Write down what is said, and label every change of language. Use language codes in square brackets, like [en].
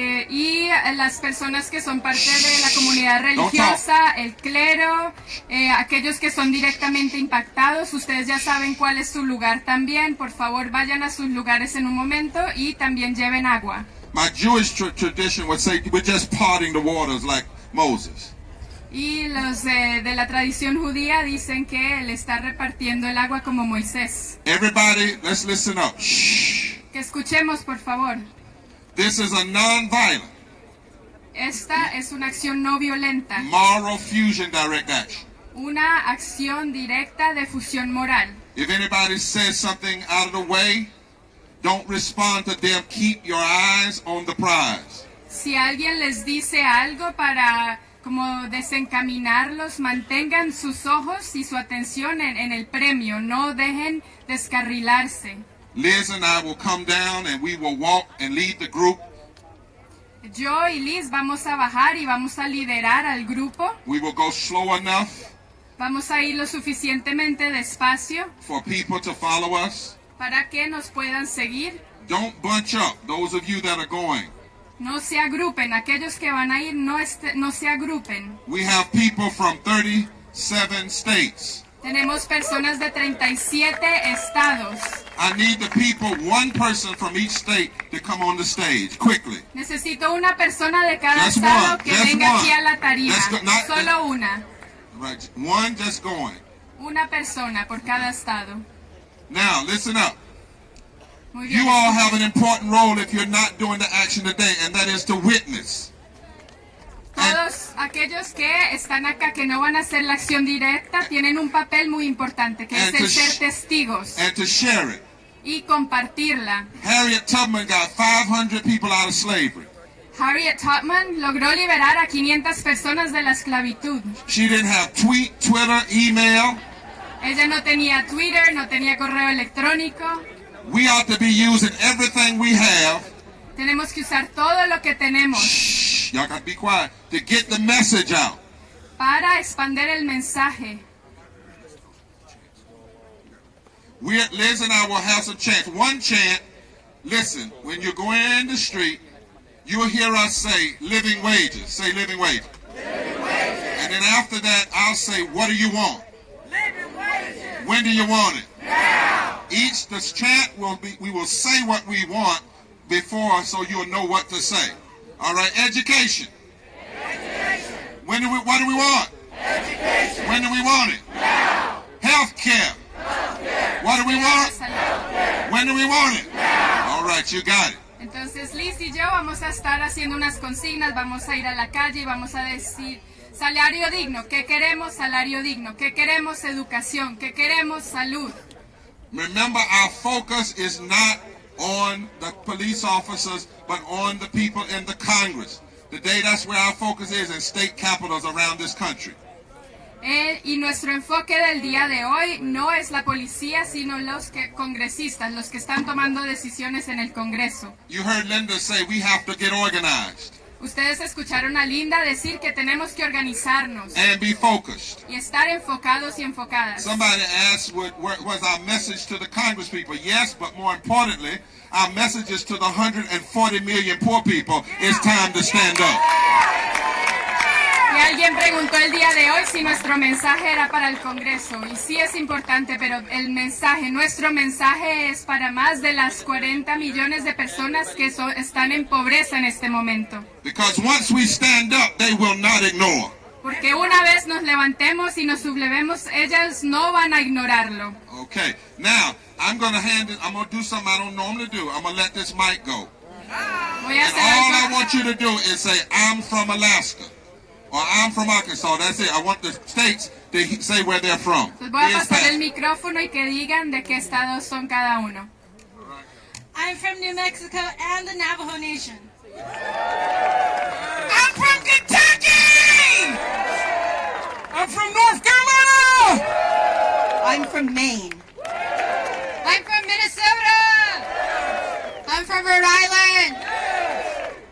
[es] Y las personas que son parte de la comunidad religiosa, el clero, aquellos que son directamente impactados, ustedes ya saben cuál es su lugar también. Por favor, vayan a sus lugares en un momento y también lleven agua. [en] My Jewish tradition would say we're just parting the waters like Moses. [es] Y los de la tradición judía dicen que él está repartiendo el agua como Moisés. [en] Everybody, let's listen up. Shh. [es] Que escuchemos, por favor. [en] This is a nonviolent, [es] Esta es una acción no violenta, [en] moral fusion direct action. [es] una acción directa de fusión moral. [en] If anybody says something out of the way, don't respond to them. Keep your eyes on the prize. [es] Si alguien les dice algo para como desencaminarlos, mantengan sus ojos y su atención en el premio, no dejen descarrilarse. [en] Liz and I will come down and we will walk and lead the group. [es] Yo y Liz vamos a bajar y vamos a liderar al grupo. [en] We will go slow enough [es] Vamos a ir lo suficientemente despacio [en] for people to follow us. [es] para que nos puedan seguir. [en] Don't bunch up, those of you that are going. [es] No se agrupen, aquellos que van a ir no se agrupen. [en] We have people from 37 states. [es] Tenemos personas de 37 estados. [en] I need the people, one person from each state, to come on the stage quickly. [es] Necesito una persona de cada [en] Just [es] estado [en] one, [es] que [en] just [es] venga [en] one. [es] aquí a la tarima. [en] Let's go, not- [es] Solo una. [en] Right, one just going. [es] Una persona por cada estado. [en] Now, listen up. [es] Muy bien. [en] You all have an important role if you're not doing the action today, and that is to witness. [es] Todos aquellos que están acá que no van a hacer la acción directa tienen un papel muy importante, que es [en] And [es] el [en] to [es] ser testigos [en] And to share it. [es] y compartirla. [en] Harriet Tubman got 500 people out of slavery. [es] Harriet Tubman logró liberar a 500 personas de la esclavitud. [en] She didn't have Twitter, email. [es] Ella no tenía Twitter, no tenía correo electrónico. [en] We ought to be using everything we have. [es] Tenemos que usar todo lo que tenemos. [en] Shh, y'all gotta be quiet. To get the message out. [es] Para expandir el mensaje. [en] Liz and I will have some chants. One chant, listen, when you're going in the street, you'll hear us say living wages. Say living wages. Living wages. And then after that, I'll say, what do you want? Living wages. When do you want it? Now. The chant will be, we will say what we want before so you'll know what to say. All right, education. Education. What do we want? Education. When do we want it? Now. Health care. What do we want? When do we want it? Now. All right, you got it. [es] Entonces Liz y yo vamos a estar haciendo unas consignas, vamos a ir a la calle y vamos a decir salario digno, ¿qué queremos? Salario digno, ¿qué queremos? Educación, ¿qué queremos? Salud. [en] Remember, our focus is not on the police officers, but on the people in the Congress. Today, that's where our focus is in state capitals around this country. [es] Y nuestro enfoque del día de hoy no es la policía, sino los congresistas, los que están tomando decisiones en el Congreso. [en] You heard Linda say we have to get organized. [es] Ustedes escucharon a Linda decir que tenemos que organizarnos. [en] And be focused. [es] Y estar enfocados y enfocadas. [en] Somebody asked what was our message to the Congress people. Yes, but more importantly, our message is to the 140 million poor people. It's time to stand up. [es] Y alguien preguntó el día de hoy si nuestro mensaje era para el Congreso. Y sí es importante, pero nuestro mensaje es para más de las 40 millones de personas que están en pobreza en este momento. [en] Because once we stand up, they will not ignore. [es] Porque una vez nos levantemos y nos sublevemos, ellas no van a ignorarlo. [en] Okay, now I'm going to do something I don't normally do. I'm going to let this mic go. [es] Voy a [en] And [es] hacer [en] all I [es] algo. [en] want you to do is say, I'm from Alaska. Or I'm from Arkansas. That's it. I want the states to say where they're from. [es] Pues voy a [en] Here's [es] pasar [en] Pat. [es] el micrófono y que digan de qué estados son cada uno. [en] I'm from New Mexico and the Navajo Nation. I'm from Kentucky! I'm from North Carolina! I'm from Maine. I'm from Minnesota. I'm from Rhode Island.